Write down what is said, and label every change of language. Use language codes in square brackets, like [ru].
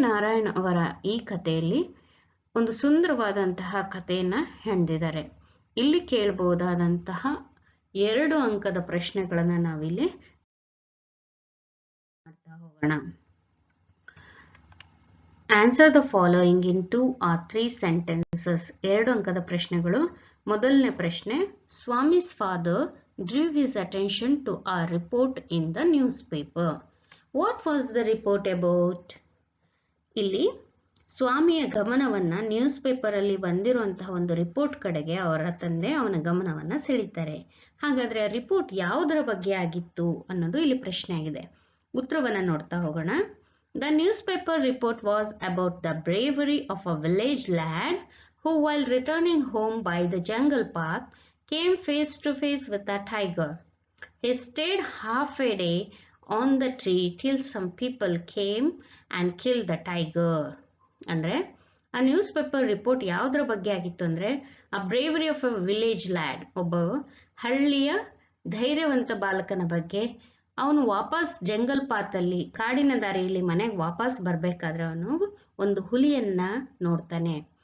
[kn] ನಾರಾಯಣ್ ಅವರ ಈ ಕಥೆಯಲ್ಲಿ ಒಂದು ಸುಂದರವಾದಂತಹ ಕಥೆಯನ್ನು ಹೆಣೆದಿದ್ದಾರೆ. ಇಲ್ಲಿ ಕೇಳಬಹುದಾದಂತಹ 2 ಅಂಕದ ಪ್ರಶ್ನೆಗಳನ್ನು ನಾವಿಲ್ಲಿ ಮಾಡ್ತಾ ಹೋಗೋಣ. [en] Answer the following in 2 or 3 sentences. [kn] 2 ಅಂಕದ ಪ್ರಶ್ನೆಗಳು. ಮೊದಲನೇ ಪ್ರಶ್ನೆ, [en] Swami's father drew his attention to a report in the newspaper. What was the report about? [kn] ಇಲ್ಲಿ ಸ್ವಾಮಿಯ ಗಮನವನ್ನ ನ್ಯೂಸ್ ಪೇಪರ್ ಅಲ್ಲಿ ಬಂದಿರುವಂತಹ ಒಂದು ರಿಪೋರ್ಟ್ ಕಡೆಗೆ ಅವರ ತಂದೆ ಅವನ ಗಮನವನ್ನ ಸೆಳೀತಾರೆ. ಹಾಗಾದ್ರೆ ಆ ರಿಪೋರ್ಟ್ ಯಾವುದರ ಬಗ್ಗೆ ಆಗಿತ್ತು ಅನ್ನೋದು ಇಲ್ಲಿ ಪ್ರಶ್ನೆ ಆಗಿದೆ. ಉತ್ತರವನ್ನ ನೋಡ್ತಾ ಹೋಗೋಣ. [en] The newspaper report was about the bravery of a village lad who, while returning home by the jungle path, came face to face with a tiger. He stayed half a day on the tree till some people came and killed the tiger. [kn] ಅಂದ್ರೆ ಆ news paper report ಯಾವುದರ ಬಗ್ಗೆ ಆಗಿತ್ತು ಅಂದ್ರೆ ಆ [en] bravery of a village lad, [kn] ಒಬ್ಬ ಹಳ್ಳಿಯ ಧೈರ್ಯವಂತ ಬಾಲಕನ ಬಗ್ಗೆ. ಅವನು ವಾಪಸ್ ಜಂಗಲ್ ಪಾತಲ್ಲಿ, ಕಾಡಿನ ದಾರಿಯಲ್ಲಿ ಮನೆಗೆ ವಾಪಸ್ ಬರ್ಬೇಕಾದ್ರೆ ಅವನು ಒಂದು ಹುಲಿಯನ್ನ ನೋಡ್ತಾನೆ.